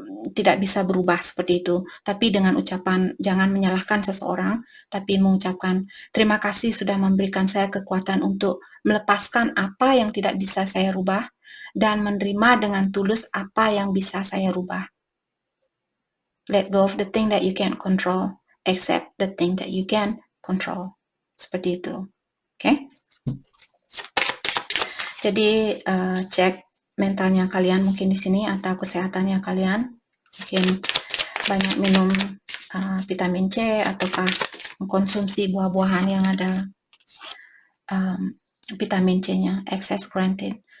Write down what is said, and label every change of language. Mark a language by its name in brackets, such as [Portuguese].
[Indonesian] tidak bisa berubah seperti itu. Tapi dengan ucapan jangan menyalahkan seseorang, tapi mengucapkan terima kasih sudah memberikan saya kekuatan untuk melepaskan apa yang tidak bisa saya rubah dan menerima dengan tulus apa yang bisa saya rubah. [English] Let go of the thing that you can't control, accept the thing that you can control. [Indonesian] Seperti itu. Oke? Jadi cek mentalnya kalian mungkin di sini atau kesehatannya kalian. Mungkin banyak minum vitamin C ataukah mengkonsumsi buah-buahan yang ada vitamin C-nya, excess granted.